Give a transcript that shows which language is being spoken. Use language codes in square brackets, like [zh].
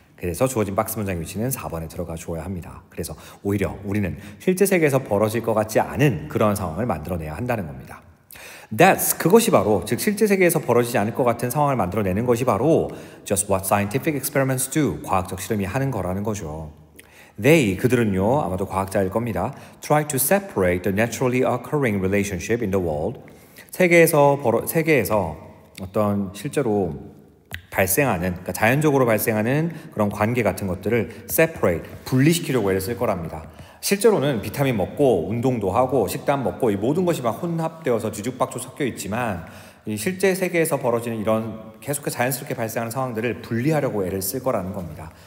[ko] 그래서 주어진 박스 문장의 위치는 4번에 들어가 줘야 합니다. 그래서 오히려 우리는 실제 세계에서 벌어질 것 같지 않은 그런 상황을 만들어내야 한다는 겁니다. 그것이 바로, 즉 실제 세계에서 벌어지지 않을 것 같은 상황을 만들어내는 것이 바로 [en] just what scientific experiments do, [ko] 과학적 실험이 하는 거라는 거죠. 그들은요, 아마도 과학자일 겁니다. [en] try to separate the naturally occurring relationship in the world. [ko] 세계에서 어떤 실제로 발생하는, 그러니까 자연적으로 발생하는 그런 관계 같은 것들을 separate, 분리시키려고 애를 쓸 거랍니다. 실제로는 비타민 먹고 운동도 하고 식단 먹고 이 모든 것이 막 혼합되어서 뒤죽박죽 섞여 있지만 이 실제 세계에서 벌어지는 이런 계속해서 자연스럽게 발생하는 상황들을 분리하려고 애를 쓸 거라는 겁니다.